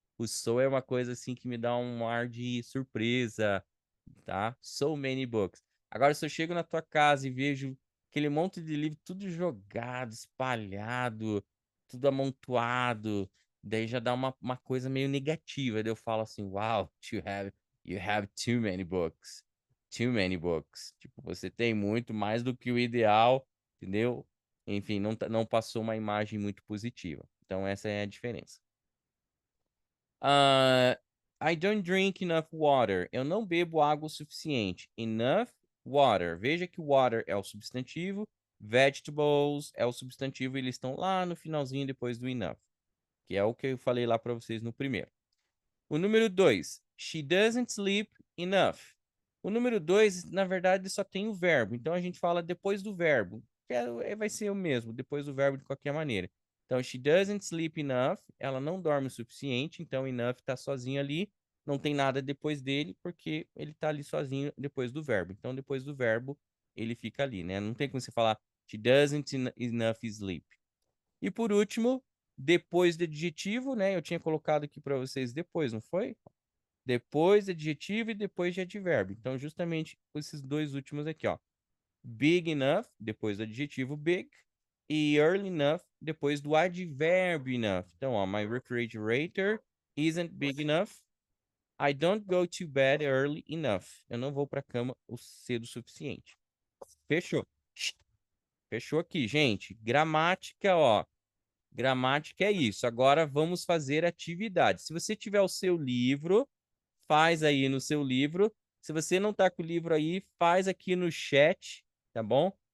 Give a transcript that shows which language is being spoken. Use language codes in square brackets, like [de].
[pt] O so é uma coisa assim que me dá um ar de surpresa, tá? [en] So many books. [pt] Agora, se eu chego na tua casa e vejo aquele monte de livro tudo jogado, espalhado, tudo amontoado, daí já dá uma coisa meio negativa. Daí eu falo assim, [en] wow, you have too many books. Too many books. [pt] Tipo, você tem muito mais do que o ideal, entendeu? Enfim, não passou uma imagem muito positiva. Então, essa é a diferença. [en] I don't drink enough water. [pt] Eu não bebo água o suficiente. [en] Enough water. [pt] Veja que water é o substantivo, vegetables é o substantivo e eles estão lá no finalzinho depois do enough, que é o que eu falei lá para vocês no primeiro. O número 2, [en] she doesn't sleep enough. [pt] O número 2, na verdade, só tem o verbo. Então a gente fala depois do verbo. Vai ser o mesmo, depois do verbo de qualquer maneira. Então, [en] she doesn't sleep enough. [pt] Ela não dorme o suficiente. Então, enough tá sozinho ali. Não tem nada depois dele, porque ele tá ali sozinho depois do verbo. Então, depois do verbo, ele fica ali, né? Não tem como você falar [en] she doesn't enough sleep. [pt] E por último, depois do adjetivo, né? Eu tinha colocado aqui para vocês depois, não foi? Depois do adjetivo e depois de advérbio. Então, justamente esses dois últimos aqui, ó. Big enough, depois do adjetivo big, e early enough, depois do advérbio enough. Então, ó, [en] my refrigerator isn't big enough. I don't go to bed early enough. [pt] Eu não vou para cama cedo o suficiente. Fechou. Fechou aqui, gente. Gramática, ó. Gramática é isso. Agora vamos fazer atividade. Se você tiver o seu livro, faz aí no seu livro. Se você não tá com o livro aí, faz aqui no chat, tá bom?